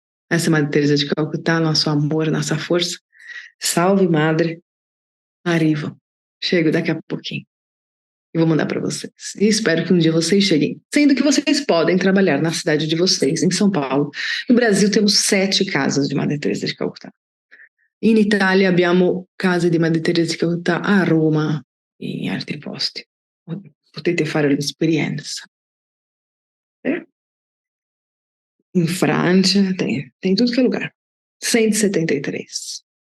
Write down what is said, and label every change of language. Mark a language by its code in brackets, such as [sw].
[pt] Essa é Madre Teresa de Calcutá, nosso amor, nossa força. Salve, Madre. Arrivam. Chego daqui a pouquinho. E vou mandar para vocês. E espero que um dia vocês cheguem. Sendo que vocês podem trabalhar na cidade de vocês, em São Paulo. No Brasil temos 7 casas de Madre Teresa de Calcutá. [it] In Italia abbiamo case di Madre Teresa di Calcutá a Roma e in altri posti. Potete fare l'esperienza. [pt] Em França, tem tudo que é lugar. 173.